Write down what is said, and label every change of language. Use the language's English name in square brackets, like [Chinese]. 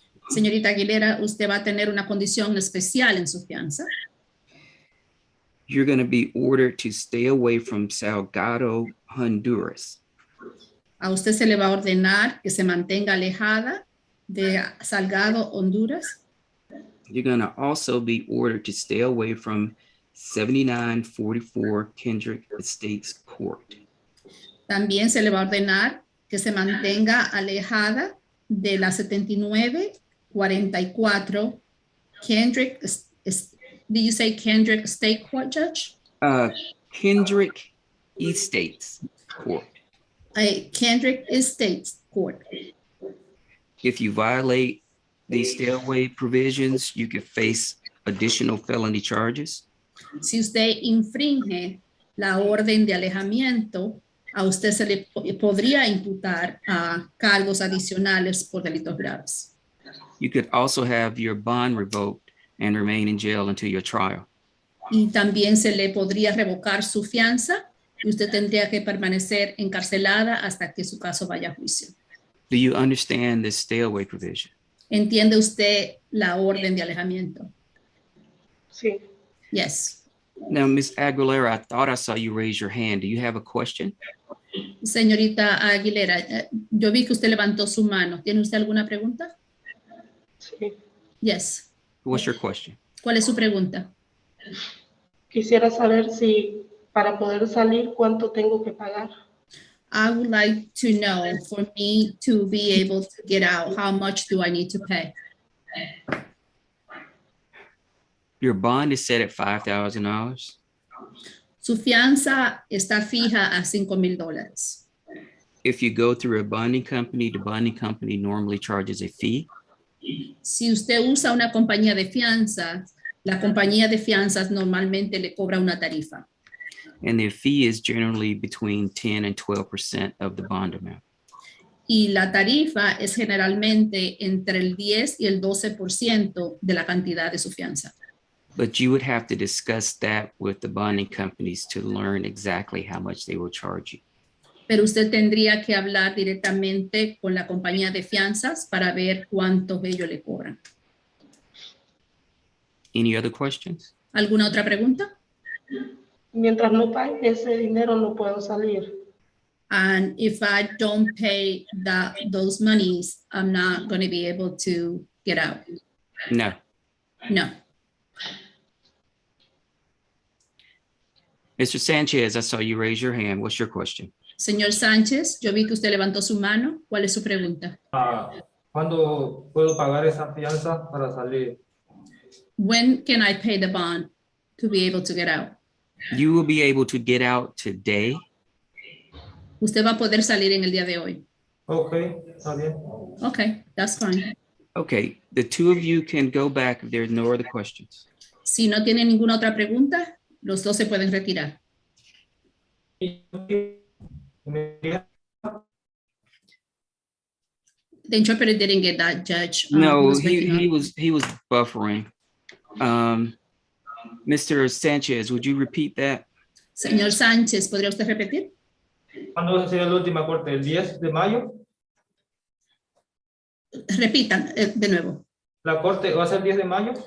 [Spanish] Señorita Aguilera, usted va a tener una condición especial en su fianza. [English] You're going to be ordered to stay away from Salgado, Honduras. [Spanish] A usted se le va a ordenar que se mantenga alejada de Salgado, Honduras. [English] You're going to also be ordered to stay away from 7944 Kendrick Estates Court. [Spanish] También se le va a ordenar que se mantenga alejada de la 7944 Kendrick, [English] did you say Kendrick State Court, Judge? Kendrick Estates Court. Kendrick Estates Court. If you violate these stay away provisions, you could face additional felony charges. [Spanish] Si usted infringe la orden de alejamiento, a usted se le podría imputar cargos adicionales por delitos graves. [English] You could also have your bond revoked and remain in jail until your trial. [Spanish] Y también se le podría revocar su fianza y usted tendría que permanecer encarcelada hasta que su caso vaya a juicio. [English] Do you understand this stay away provision? [Spanish] ¿Entiende usted la orden de alejamiento? Sí. [English] Yes. Now, Ms. Aguilera, I thought I saw you raise your hand. Do you have a question? [Spanish] Señorita Aguilera, yo vi que usted levantó su mano. ¿Tiene usted alguna pregunta? Sí. [English] Yes. What's your question? [Spanish] ¿Cuál es su pregunta? Quisiera saber si para poder salir cuánto tengo que pagar. [English] I would like to know, for me to be able to get out, how much do I need to pay? Your bond is set at $5,000. [Spanish] Su fianza está fija a $5,000. [English] If you go through a bonding company, the bonding company normally charges a fee. [Spanish] Si usted usa una compañía de fianzas, la compañía de fianzas normalmente le cobra una tarifa. [English] And the fee is generally between 10 and 12% of the bond amount. [Spanish] Y la tarifa es generalmente entre el 10 y el 12% de la cantidad de su fianza. [English] But you would have to discuss that with the bonding companies to learn exactly how much they will charge you. [Spanish] Pero usted tendría que hablar directamente con la compañía de fianzas para ver cuánto ellos le cobran. [English] Any other questions? [Spanish] ¿Alguna otra pregunta? Mientras no pague ese dinero no puedo salir. [English] And if I don't pay those monies, I'm not going to be able to get out. No. [Spanish] No. [English] Mr. Sanchez, I saw you raise your hand. What's your question? [Spanish] Señor Sánchez, yo vi que usted levantó su mano. ¿Cuál es su pregunta? ¿Cuándo puedo pagar esa fianza para salir? [English] When can I pay the bond to be able to get out? You will be able to get out today. [Spanish] Usted va a poder salir en el día de hoy. Ok, está bien. [English] Okay, that's fine. Okay, the two of you can go back if there's no other questions. [Spanish] Si no tiene ninguna otra pregunta, los dos se pueden retirar. [English] The interpreter didn't get that, Judge. No, was breaking up. he was buffering. Mr. Sanchez, would you repeat that? [Spanish] Señor Sánchez, ¿podría usted repetir? ¿Cuándo sería la última corte? ¿El 10 de mayo? Repitan de nuevo. ¿La corte va a ser el 10 de mayo?